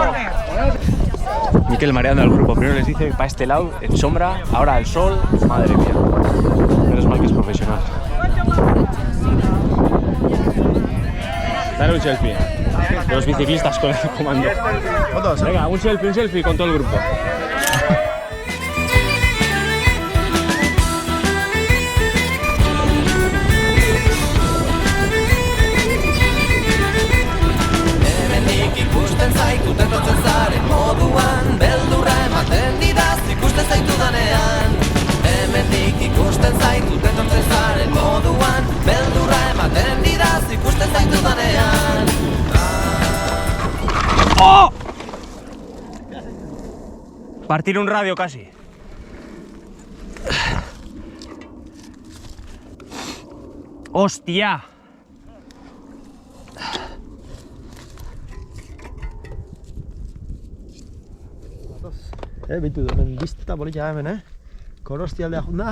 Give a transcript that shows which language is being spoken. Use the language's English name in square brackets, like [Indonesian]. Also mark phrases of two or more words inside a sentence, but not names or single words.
[Spanish] Mikel mareando al grupo. Primero les dice para este lado, en sombra, ahora al sol. Madre mía. Menos mal que es profesional. Dale un selfie. De los biciclistas con el comando. Venga, un selfie con todo el grupo. [Basque] Ikusten zaitut etortzen zaren moduan, beldurra ematen didaz ikusten zaitudanean. Hemendik ikusten zaitut etortzen zaren moduan, beldurra ematen didaz ikusten zaitudanean. [Spanish] ¡Oh! Partir un radio casi. ¡Hostia! [Basque] Bitu, hemen bizta polita hemen, Korosti aldea junda.